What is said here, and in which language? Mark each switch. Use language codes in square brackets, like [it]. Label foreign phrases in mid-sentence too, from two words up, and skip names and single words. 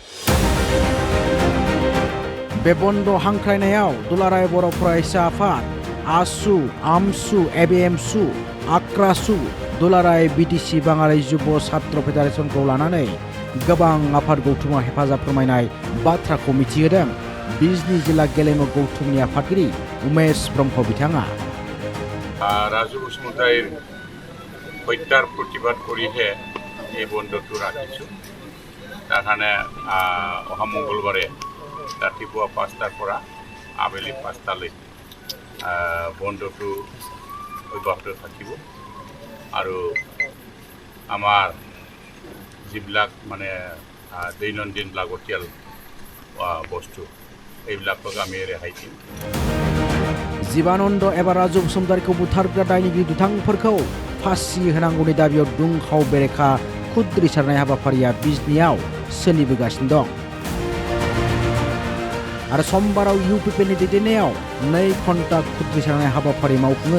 [brx] बे बन्द हांख्रायनायाव दुलाराय बर' फरायसा आफाद, आसु, आमसु, एबिएमसु, आक्रासु, दुलाराय बिटिसि बाङालि जुब छात्र फेडारेसनखौ लानानै गोबां आफाद गौथुमा हेफाजाब फोरमायनाय बाथ्राखौ मिथिहोदों बिजनि जिल्ला गेलेमु गौथुमनि आफादगिरि उमेश ब्रह्म बिथाङा। [as] राजु बसुमतारी হত্যাৰ প্ৰতিবাদ কৰিহে এই বন্ধটো ৰাখিছোঁ। তাৰ কাৰণে অহা মংগলবাৰে ৰাতিপুৱা 5টাৰ পৰা আবেলি 5টালৈ বন্ধটো অব্যাহত থাকিব আৰু আমাৰ যিবিলাক মানে দৈনন্দিন লাগতিয়াল বস্তু এইবিলাকক আমি ৰেহাই দিম। [brx] जीबानन्द एबा राजु बसुमतारीखौ बुथारग्रा दायनिगिरि दुथांफोरखौ फासि होनांगौनि दाबियाव दुंहाव बेरेखा खुद्रिसारनाय हाबाफारिया बिजनियाव सोलिबोगासिनो दं आरो समबाराव इउपिपिएलनि दैदेननायाव 2 घन्टा खुद्रिसारनाय हाबाफारि मावफुङो।